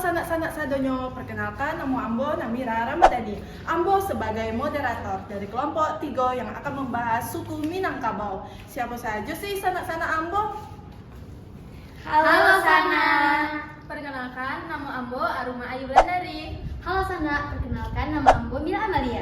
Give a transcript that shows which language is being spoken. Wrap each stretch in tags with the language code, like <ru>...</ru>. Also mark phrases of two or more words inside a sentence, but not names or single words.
<min>sanak sadonyo,</min> <id>perkenalkan nama Ambo Namira Ramadhani. Ambo sebagai moderator dari kelompok 3 yang akan membahas suku Minangkabau. Siapa saja sih sanak-sanak Ambo? Halo Sana, perkenalkan nama Ambo Aruma Ayu Wulandari. Halo Sana, perkenalkan nama Ambo Mila Amalia.</id>